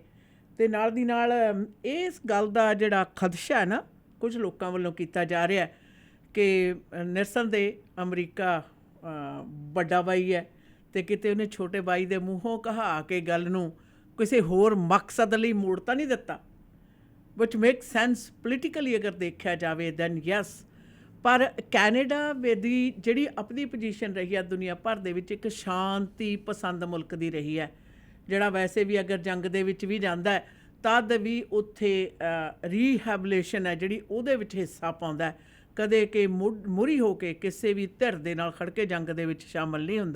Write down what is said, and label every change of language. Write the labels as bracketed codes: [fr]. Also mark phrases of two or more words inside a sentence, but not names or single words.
[en] ਅਤੇ ਨਾਲ ਦੀ ਨਾਲ ਇਸ ਗੱਲ ਦਾ ਜਿਹੜਾ ਖਦਸ਼ਾ ਹੈ ਨਾ ਕੁਝ ਲੋਕਾਂ ਵੱਲੋਂ ਕੀਤਾ ਜਾ ਰਿਹਾ ਕਿ ਨਿਰਸੰਦੇਹ ਅਮਰੀਕਾ ਵੱਡਾ ਬਾਈ ਹੈ ਅਤੇ ਕਿਤੇ ਉਹਨੇ ਛੋਟੇ ਬਾਈ ਦੇ ਮੂੰਹੋਂ ਕਹਾ ਕੇ ਗੱਲ ਨੂੰ ਕਿਸੇ ਹੋਰ ਮਕਸਦ ਲਈ ਮੋੜ ਤਾਂ ਨਹੀਂ ਦਿੱਤਾ, which makes sense politically [pa] ਅਗਰ ਦੇਖਿਆ ਜਾਵੇ [en] then yes। [pa] ਪਰ ਕੈਨੇਡਾ ਦੀ ਜਿਹੜੀ ਆਪਣੀ ਪੋਜੀਸ਼ਨ ਰਹੀ ਹੈ ਦੁਨੀਆ ਭਰ ਦੇ ਵਿੱਚ ਇੱਕ ਸ਼ਾਂਤੀ ਪਸੰਦ ਮੁਲਕ ਦੀ ਰਹੀ ਹੈ, ਜਿਹੜਾ ਵੈਸੇ ਵੀ ਅਗਰ ਜੰਗ ਦੇ ਵਿੱਚ ਵੀ ਜਾਂਦਾ ਹੈ ਤਦ ਵੀ ਉੱਥੇ ਰੀਹੈਬਲੇਸ਼ਨ ਹੈ ਜਿਹੜੀ ਉਹਦੇ ਵਿੱਚ ਹਿੱਸਾ ਪਾਉਂਦਾ, ਕਦੇ ਕਿ ਮੁਰੀ ਹੋ ਕੇ ਕਿਸੇ ਵੀ ਧਿਰ ਦੇ ਨਾਲ ਖੜ੍ਹ ਕੇ ਜੰਗ ਦੇ ਵਿੱਚ ਸ਼ਾਮਲ ਨਹੀਂ ਹੁੰਦਾ।